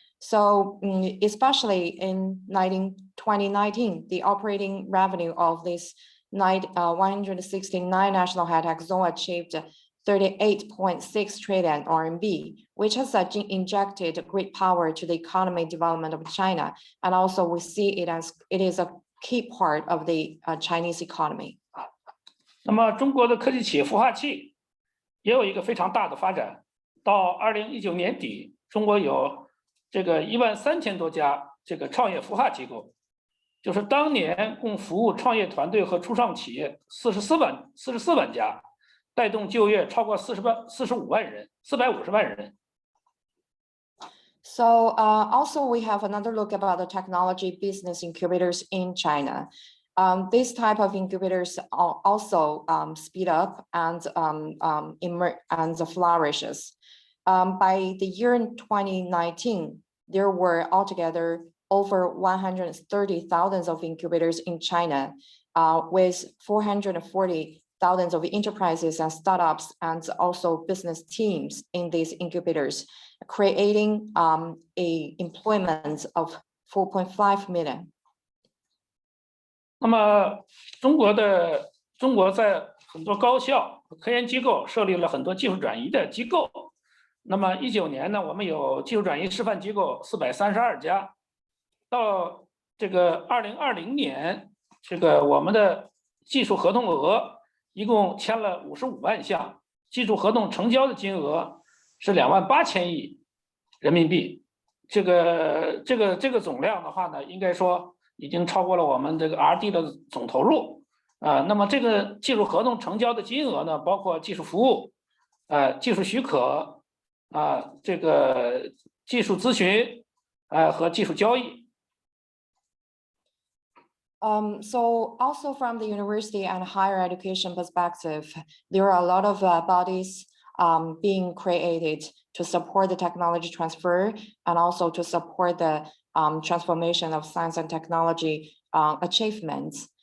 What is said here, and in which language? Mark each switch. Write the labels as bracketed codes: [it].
[en] So especially in 2019, the operating revenue of this 169 national high-tech zone achieved 38.6 trillion RMB, which has injected great power to the economy development of China. And also we see it as it is a key part of the Chinese economy. [zh] 那么中国的科技企业孵化器也有一个非常大的发展。到2019年底，中国有这个13000多家这个创业孵化机构，就是当年共服务创业团队和初创企业44万家，带动就业超过45万人，450万人。 [en] So also we have another look about the technology business incubators in China. This type of incubators also speed up and flourishes. By the year 2019, there were altogether over 130,000 of incubators in China, with 440,000 of enterprises and startups and also business teams in these incubators, creating a employment of 4.5 million. [zh] 那么中国在很多高校、科研机构设立了很多技术转移的机构。那么19年呢，我们有技术转移示范机构432家。到这个2020年，这个我们的技术合同额一共签了55万项，技术合同成交的金额是28000亿人民币。这个总量的话呢，应该说已经超过了我们这个 R&D 的总投入。那么这个技术合同成交的金额呢，包括技术服务、技术许可、这个技术咨询、和技术交易。 [en] So also from the university and higher education perspective, there are a lot of bodies being created to support the technology transfer and also to support the transformation of science and technology achievements.